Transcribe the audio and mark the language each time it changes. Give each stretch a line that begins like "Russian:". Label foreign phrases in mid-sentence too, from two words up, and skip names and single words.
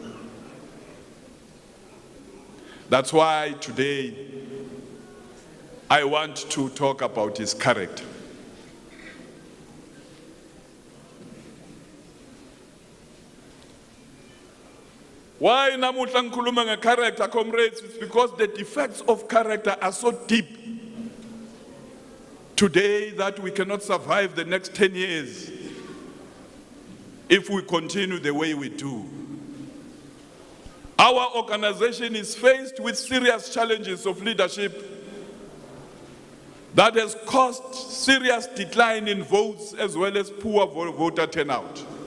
English: That's why today I want to talk about his character.
Swati: Why namuhla ngikhuluma nge-character, comrades?
English: It's because the defects of character are so deep today that we cannot survive the next 10 years if we continue the way we do. Our organization is faced with serious challenges of leadership that has caused serious decline in votes as well as poor voter turnout.